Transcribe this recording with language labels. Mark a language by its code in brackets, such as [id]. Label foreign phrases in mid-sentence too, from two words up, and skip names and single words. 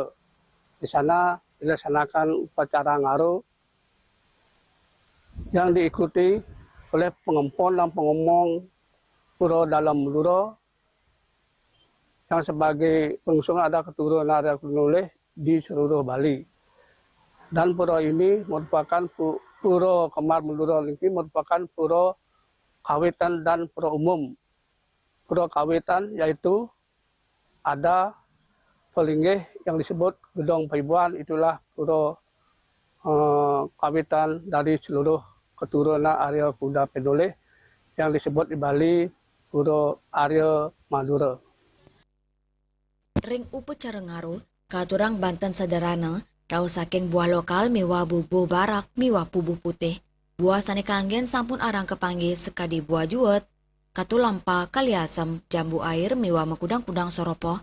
[id] Di sana dilaksanakan upacara ngaruh yang diikuti oleh pengempon dan pengomong Puro Dalam Madura yang sebagai pengusung ada keturunan Arya Pinoleh di seluruh Bali. Dan pura ini merupakan pura Kemar Madura ini merupakan pura kawitan dan pura umum. Pura kawitan yaitu ada pelinggih yang disebut Gedong Paibuan, itulah pura kawitan dari seluruh keturunan Arya Kuda Pinoleh yang disebut di Bali pura Arya Madura. [ban] Ring upacara ngaruh, katurang Banten sederhana, rau saking buah lokal miwa bubuh barak miwa pubuh putih. Buah sani kanggen sampun arang kepanggih sekadi buah juet, katulampa kaliasem, jambu air miwa mekudang-kudang soropo.